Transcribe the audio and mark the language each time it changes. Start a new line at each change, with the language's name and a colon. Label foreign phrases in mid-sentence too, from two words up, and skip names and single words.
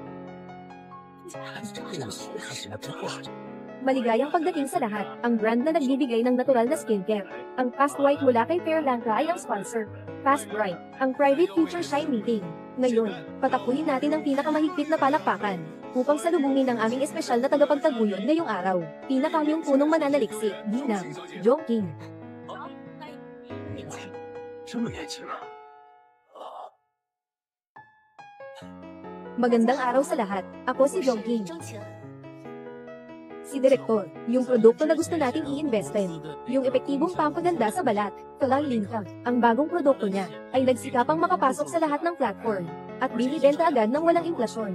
Filipino: Maligayang pagdating sa lahat, ang brand na nagbibigay ng natural na skincare. Ang Fast White mula kay Fairlanka ay ang sponsor. Fast Bright, ang
English: private future shine meeting.
Filipino: Ngayon, patakuhin natin ang pinakamahigpit na palakpakan upang salubungin ang aming espesyal na tagapagtaguyod ngayong araw. Pinakamyong punong mananaliksik, Ginang, Jongking.
Chinese: 这么年轻啊！
Filipino: Magandang araw sa lahat. Ako si Jongking.
Chinese: 钟情，
Filipino: Si Direktor, yung produkto na gusto nating i-investin. Yung epektibong pampaganda sa balat, Kalanlinka. Ang bagong produkto niya ay nagsikapang makapasok sa lahat ng platform at binibenta agad ng walang inflasyon.